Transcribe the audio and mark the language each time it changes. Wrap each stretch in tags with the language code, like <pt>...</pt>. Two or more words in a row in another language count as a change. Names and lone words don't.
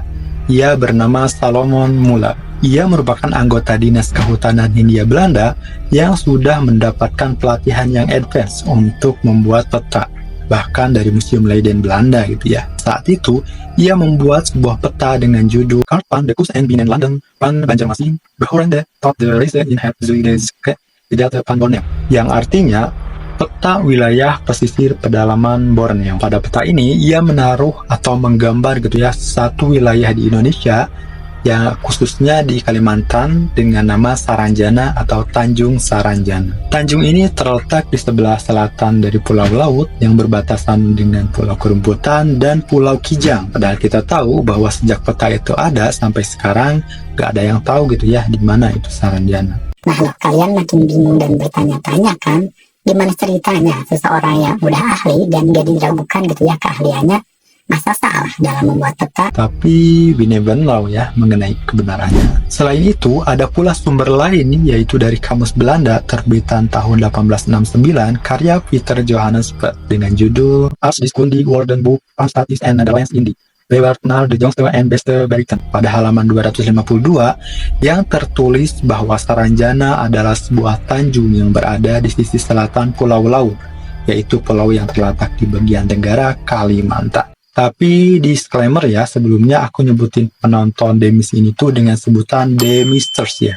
<id>Ia bernama Salomon Muller. Ia merupakan anggota Dinas Kehutanan Hindia Belanda yang sudah mendapatkan pelatihan yang advance untuk membuat peta, bahkan dari Museum Leiden Belanda gitu ya. Saat itu, ia membuat sebuah peta dengan judul Karpan de Kust en Binnen Landen van Banjarmasin behorende tot de Reise in het Zuidelijke Gedeelte van Borneo, yang artinya peta wilayah pesisir pedalaman Borneo. Pada peta ini, ia menaruh atau menggambar gitu ya satu wilayah di Indonesia, yang khususnya di Kalimantan dengan nama Saranjana atau Tanjung Saranjana. Tanjung ini terletak di sebelah selatan dari Pulau Laut yang berbatasan dengan Pulau Kerumputan dan Pulau Kijang. Padahal kita tahu bahwa sejak peta itu ada sampai sekarang gak ada yang tahu gitu ya di mana itu Saranjana. Nah, kalau kalian makin bingung dan bertanya-tanya kan, gimana ceritanya seseorang yang udah ahli dan gak diragukan gitu ya keahliannya, masa salah dalam membuat peta? Tapi</id> <en>we never know</en> <id>ya mengenai kebenarannya. Selain itu, ada pula sumber lain yaitu dari Kamus Belanda terbitan tahun 1869 karya Peter Johannes Pet dengan judul Als Diskundig Worden Boek van Statis en Nederlands Indie Bewart naar de jongste en beste berichten, pada halaman 252 yang tertulis bahwa Saranjana adalah sebuah tanjung yang berada di sisi selatan Pulau Laut, yaitu pulau yang terletak di bagian tenggara Kalimantan. Tapi disclaimer ya, sebelumnya aku nyebutin penonton Demis ini tuh dengan sebutan Demisters ya.</id>